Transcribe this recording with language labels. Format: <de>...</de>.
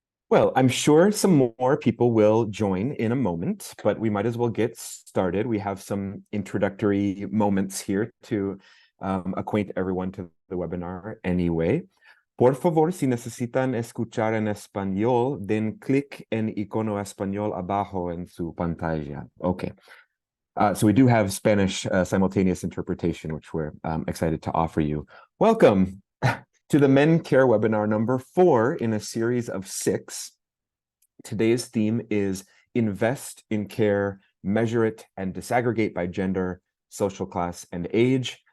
<en>Well, I'm sure some more people will join in a moment, but we might as well get started. We have some introductory moments here to acquaint everyone to the webinar anyway.</en> <es>Por favor, si necesitan escuchar en español, den clic en icono español abajo en su pantalla.</es> <en>Okay. So we do have Spanish simultaneous interpretation, which we're excited to offer you. Welcome to the MenCare webinar number 4 in a series of 6. Today's theme is Invest in Care, Measure It, and Disaggregate by Gender, Social Class, and Age.</en>